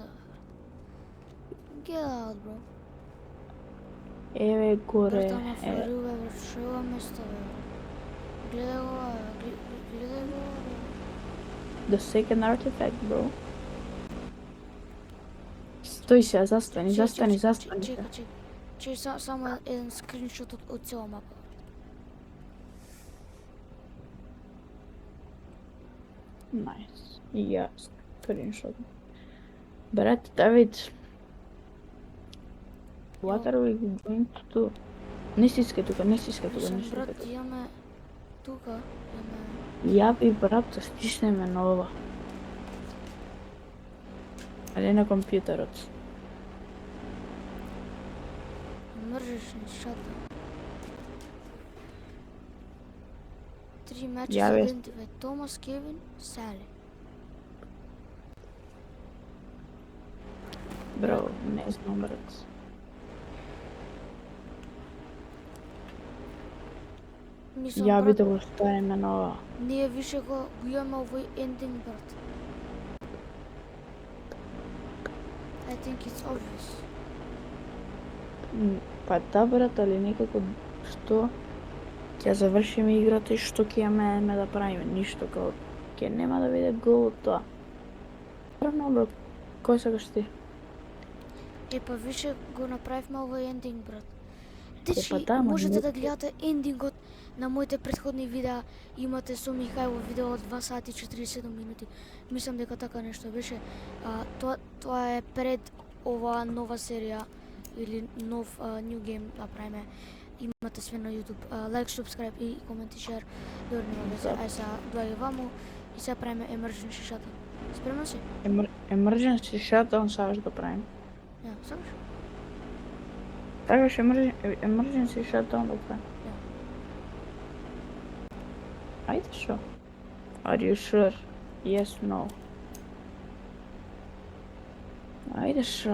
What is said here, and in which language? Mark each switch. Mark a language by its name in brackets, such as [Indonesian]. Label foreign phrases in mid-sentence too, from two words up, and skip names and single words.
[English] Get out, bro. [Macedonian] Еве горе. Брат, ама флорил, бе, брат, шо е ова место, бе, брат? Гледај го, гледај го, бе. [English] The second artifact, bro. [Macedonian] Стои се, застани, застани, застани се. Чекай, само еден скриншот од цела мапа. [English] Nice. [Macedonian] И јас скриншот. Брат, Давид. [English] What are we going to do? [Macedonian] Не стискај тука, не стискај тука, не Мислам, стискај брат, тука. имаме тука, имаме... Јави брат да стиснеме на ова. Али на компјутерот. Мржеш ни шата. 3 мача Јаве. студентиве. Томас, Кевин, Сали. Бро, не знам брат. Мислам, Јави брат, да го ставиме на ова. ние више го имаме овој ендинг, брат. [English] I think it's obvious. [Macedonian] Па да брат, али некако што ќе завршиме играта и што ќе имаме да правиме, ништо као ќе нема да биде гол од тоа. Правно брат, кој сакаш ти? Е, па више го направивме овој ендинг, брат. Е, Дечи, па да, ама можете не- да гледате ендингот на моите претходни видеа. Имате со Михајло видео од 2 сати и 47 минути. Мислам дека така нешто беше. Тоа е пред оваа нова серија или нов [English] new game [Macedonian] да правиме. Имате све на YouTube. Лайк, subscribe и комент и шер. Добро нема везе. Ај сега доаѓа ваму и сега правиме [English] emergency shuttle. [Macedonian] Спремна си? [English] Emergency shutdown [Macedonian] сакаш да правим. Ја, сакаш? Сакаш [English] emergency shutdown [Macedonian] да правим. Ајде шо? [English] Are you sure? Yes, no. [Macedonian] Ајде шо?